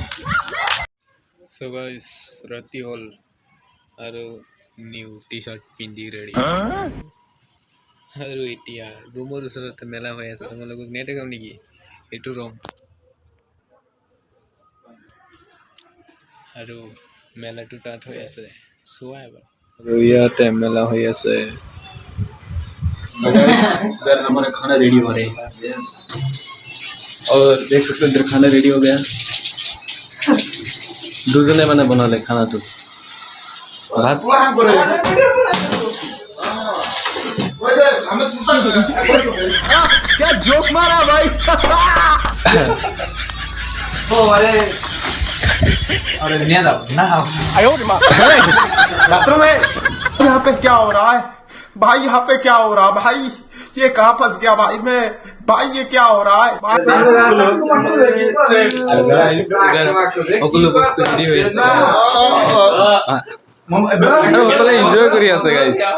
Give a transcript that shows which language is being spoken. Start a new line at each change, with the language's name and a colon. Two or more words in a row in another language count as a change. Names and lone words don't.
English: so guys
Assamese: ৰাতি হ'ল আৰু
English: new T-shirt
Assamese: পিন্ধি ৰেডি, আৰু এতিয়া ৰুমৰ ওচৰতে মেলা হৈ আছে। তোমালোকক নেদেখাম নেকি? এইটো ৰুম, আৰু মেলাটো তাত হৈ আছে, চোৱা এবাৰ। আৰু ইয়াতে মেলা হৈ আছে।
Hindi: इधर हमारा खाना रेडी हो रहा है, और देख सकते हैं इधर खाना रेडी हो गया। दूसरे मैंने बना ले खाना तो भात। क्या जोक मारा भाई। अरे बाथरूम है। यहाँ पे क्या हो रहा है भाई, यहाँ पे क्या हो रहा है भाई, ये कहाँ फंस गया भाई मैं, भाई ये क्या हो रहा है भाई।
Assamese: এনজয় কৰি আছে গাইজ।